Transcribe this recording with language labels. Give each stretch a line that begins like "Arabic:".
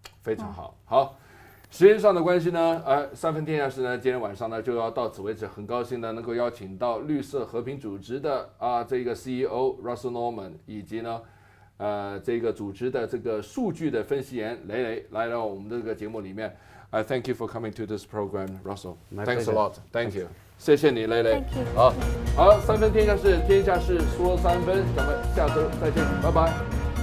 Chinese: 非常好，好，时间上的关系呢，3分天下事呢，今天晚上呢就要到此为止。很高兴呢能够邀请到绿色和平组织的这个 CEO Russell Norman， 以及呢这个组织的这个数据的分析员雷来到我们这个节目里面。
English: Thank you for coming to this program, Russell. Thanks a lot. Thank you.
Chinese: 谢谢你，雷雷。
English: Thank you.
Chinese: 好，3分天下事，天下事说3分，咱们下周再见，拜拜。